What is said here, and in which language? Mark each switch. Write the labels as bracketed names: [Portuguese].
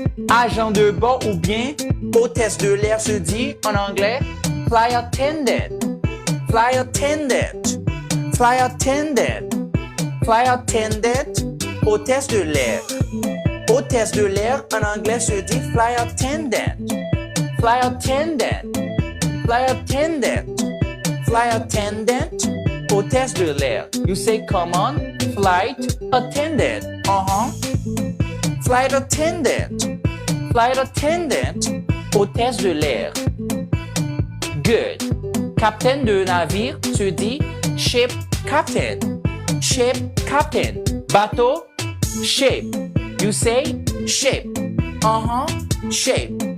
[French] Agent de bord ou bien hôtesse de l'air se dit en anglais flight attendant, flight attendant, flight attendant, flight attendant, hôtesse de l'air. Hôtesse de l'air en anglais se dit flight attendant, flight attendant, flight attendant, flight attendant, hôtesse de l'air. [English] You say come on, flight attendant. Flight attendant. [French] Flight attendant, hôtesse de l'air. Good. Capitaine de navire se dit ship captain. [English] Ship captain. Bateau, ship. You say ship. Ship.